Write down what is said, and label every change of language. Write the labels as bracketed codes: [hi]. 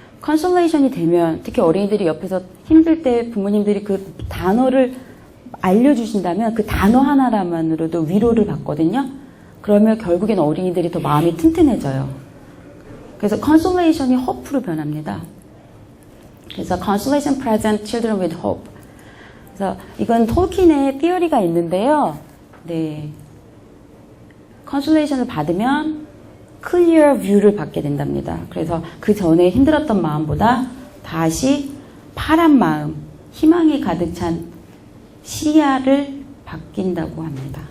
[ko] consolation이 되면 특히 어린이들이 옆에서 힘들 때 부모님들이 그 단어를 알려주신다면 그 단어 하나만으로도 위로를 받거든요. 그러면 결국엔 어린이들이 더 마음이 튼튼해져요. 그래서 consolation이 hope로 변합니다. 그래서 [en] consolation present children with hope. [ko] 그래서 이건 톨킨의 theory가 있는데요. 네. consolation을 받으면 [en] clear view [ko] 를 받게 된답니다. 그래서 그 전에 힘들었던 마음보다 다시 파란 마음, 희망이 가득 찬 시야를 바뀐다고 합니다.